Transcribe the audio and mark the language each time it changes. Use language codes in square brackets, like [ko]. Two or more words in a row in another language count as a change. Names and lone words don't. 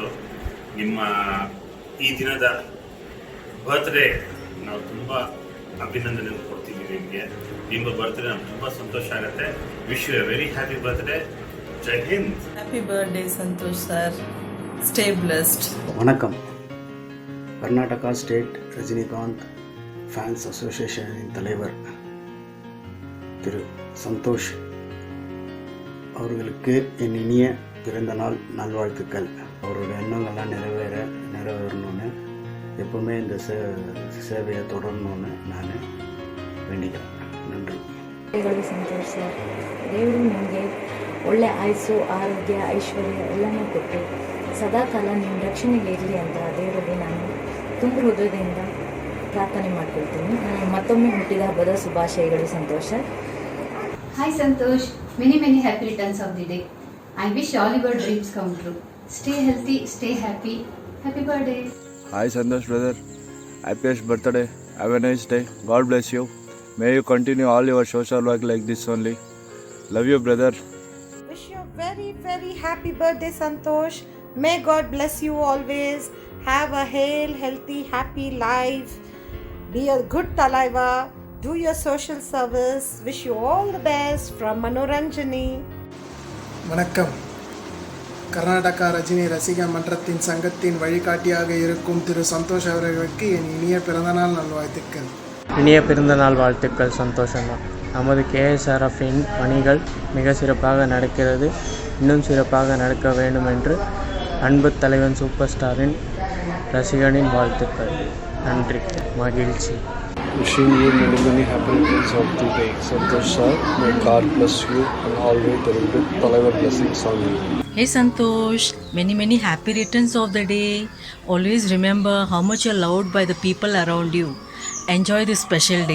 [kn] ನಿಮ್ಮ ಈ ದಿನದ ಬರ್ತ್ಡೇ ನಾವು ತುಂಬ ಅಭಿನಂದನೆ ಕೊಡ್ತೀವಿ ನಿಮಗೆ. ನಿಮ್ಮ ಬರ್ತ್ಡೇ ನಮ್ಗೆ ತುಂಬ ಸಂತೋಷ ಆಗುತ್ತೆ. [en] wish you a very happy birthday. [hi] जय हिंद. [en] happy birthday Santosh sir. stay blessed. [ta] வணக்கம். கர்நாடகா ஸ்டேட் ரஜினிகாந்த் ஃபேன்ஸ் அசோசியேஷனின் தலைவர் திரு சந்தோஷ் அவர்களுக்கு என் இனிய பிறந்த நாள் நல்வாழ்த்துக்கள். அவரோட எண்ணங்கள்லாம் நிறைவேறணும்னு எப்பவுமே இந்த சேவையை தொடரணும்னு நான் வேண்டிக்கிறேன். நன்றி. [kn] ಸಂತೋಷ್ ಸರ್, ದೇವರು ನಿಮಗೆ ಒಳ್ಳೆ ಆಯುಸ್ಸು, ಆರೋಗ್ಯ, ಐಶ್ವರ್ಯ ಎಲ್ಲನೂ ಕೊಟ್ಟು ಸದಾಕಾಲ ನಿಮ್ಮ ರಕ್ಷಣೆಗೆ ಇರಲಿ ಅಂತ ದೇವರಲ್ಲಿ ನಾನು ತುಂಬ ಹೃದಯದಿಂದ ಪ್ರಾರ್ಥನೆ ಮಾಡ್ಕೊಳ್ತೀನಿ. ಮತ್ತೊಮ್ಮೆ ಹುಟ್ಟಿದ ಹಬ್ಬದ ಶುಭಾಶಯಗಳು ಸಂತೋಷ್ ಸರ್. [en] Hi Santosh, many happy returns of the day. I wish all your dreams come true. Stay healthy, stay happy. Happy birthday. Hi Santosh brother, happiest birthday. Have a nice day. God bless you. May you continue all your social work like this only. Love you brother. Wish you a very happy birthday Santosh. May God bless you always. Have a healthy, happy life. Be a good Talaiva. Do your social service. Wish you all the best from Manoranjani. [ta] வணக்கம். கர்நாடகா ரஜினி ரசிக மன்றத்தின் சங்கத்தின் வழிகாட்டியாக இருக்கும் திரு சந்தோஷ் அவர்களுக்கு என் இனிய பிறந்தநாள் நல்வாழ்த்துக்கள். இனிய பிறந்தநாள் வாழ்த்துக்கள் சந்தோஷமா. நமது KSRFின் பணிகள் மிக சிறப்பாக நடக்கிறது. இன்னும் சிறப்பாக நடக்க வேண்டும் என்று அன்பு தலைவன் சூப்பர் ஸ்டாரின் ரசிகனின் வாழ்த்துக்கள். நன்றி, மகிழ்ச்சி. [en] Wishing you many happy returns of the day, Santosh sir. May God bless you and always there will be Talaivar blessings on you. Hey Santosh, many happy returns of the day. Always remember how much you're loved by the people around you. Enjoy this special day.